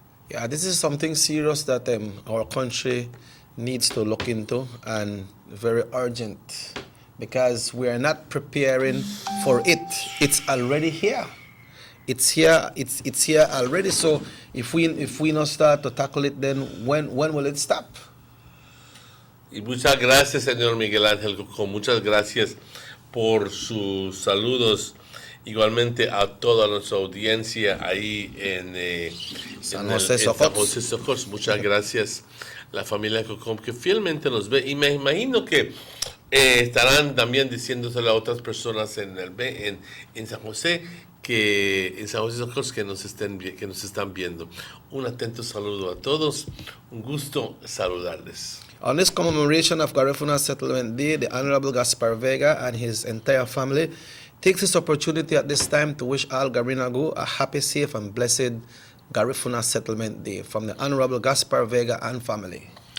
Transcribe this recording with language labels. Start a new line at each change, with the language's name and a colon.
English: Yeah, this is something serious that our country needs to look into, and very urgent, because we are not preparing for it. It's already here. It's here. It's here already. So if we not start to tackle it, then when will it stop?
Spanish: Y muchas gracias, señor Miguel Ángel Cocón. Muchas gracias por sus saludos. Igualmente a toda nuestra audiencia ahí en San José Socorro. Muchas gracias, la familia Cocón, que fielmente nos ve. Y me imagino que estarán también diciéndoselo a otras personas en San José, en San José Socorro, que nos están viendo. Un atento saludo a todos. Un gusto saludarles.
English: On this commemoration of Garifuna Settlement Day, the Honorable Gaspar Vega and his entire family takes this opportunity at this time to wish all Garinagu a happy, safe, and blessed Garifuna Settlement Day from the Honorable Gaspar Vega and family.